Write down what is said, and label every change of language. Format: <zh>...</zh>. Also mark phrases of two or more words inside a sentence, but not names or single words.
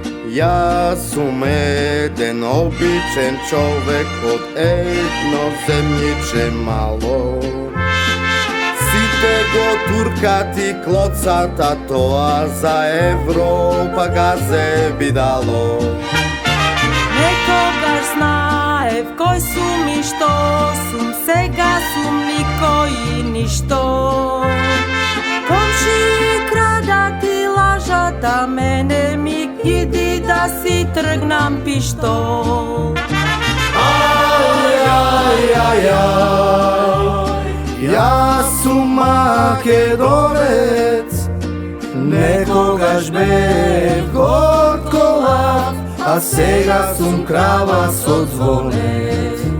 <sr>Ja sam jeden običan čovek od jedno zemljiče malo.</sr> <mk>Site go turkati klocata to, a za Evropa gaze bi dalo. Nekoga знаев кой сум и што сум, сега сум никој и ништо. Комши крадат и лажат, а мене ми иди да си тргнам пиштол. Aj, aj, aj, aj, ja sam Makedonec, nekogaž bev gorkolav, a sega sam kravas od zvonec.</mk>